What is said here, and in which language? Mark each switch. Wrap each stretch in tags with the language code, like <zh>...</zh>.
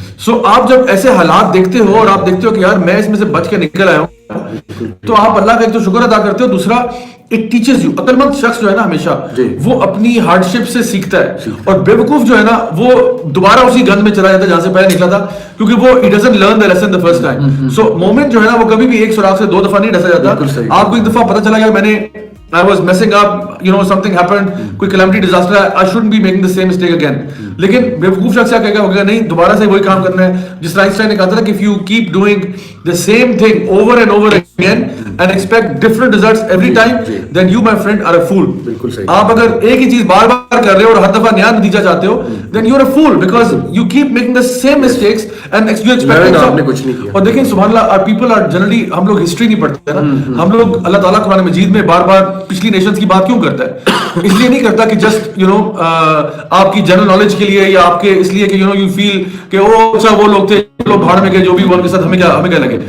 <ur>سو آپ جب ایسے حالات دیکھتے ہو اور آپ دیکھتے ہو کہ یار میں اس میں سے بچ کے نکل آیا ہوں تو آپ اللہ کا ایک تو شکر ادا کرتے ہو, دوسرا</ur> <en>It teaches you.</en> <ur>عقل مند شخص جو ہے نا ہمیشہ وہ اپنی ہارڈ شپ سے سیکھتا ہے, اور بے وقوف جو ہے نا وہ دوبارہ اسی گند میں چلا جاتا ہے جہاں سے پہلے نکلا تھا, کیونکہ وہ</ur> <en>It doesn't learn the lesson the first time.</en> <ur>So moment جو ہے نا وہ کبھی بھی ایک سوراخ سے دو دفعہ نہیں ڈسا جاتا. آپ کو ایک دفعہ پتہ چلا گیا میں نے</ur> <en>I was messing up, you know, something happened,</en> <ur>کوئی</ur> <en>calamity disaster</en> <ur>ہے,</ur> <en>I shouldn't be making the same mistake again.</en> <ur>لیکن بیوقوف شخص کیا کہے گا, وہ کہے گا نہیں دوبارہ سے وہی کام کرنا ہے. جس طرح آئنسٹائن نے کہا تھا کہ</ur> <en>if you keep doing the same thing over and over again and expect different results every time, then you my friend are a fool.</en> <ur>بالکل صحیح. آپ اگر ایک ہی چیز بار بار کر رہے ہو اور ہر دفعہ نیا نتیجہ چاہتے ہو</ur> <en>then you are a fool because you keep making the same mistakes and you expect</en> <ur>آپ نے کچھ نہیں کیا. اور دیکھیں سبحان اللہ,</ur> <en>our people are generally,</en> <ur>ہم لوگ ہسٹری نہیں پڑھتے نا, ہم لوگ اللہ تعالیٰ قرآن مجید میں بار بار پچھلی نیشنز کی بات کیوں کرتا ہے؟ اس لیے نہیں کرتا کہ</ur> <en>just you know</en> <ur>آپ کی جنرل نالج کے لیے یا آپ کے اس لیے کہ</ur> <en>you know you feel</en> <ur>کہ او اچھا وہ لوگ تھے لوگ بھاڑ میں گئے جو بھی ان کے ساتھ ہمیں کیا لگے.</ur>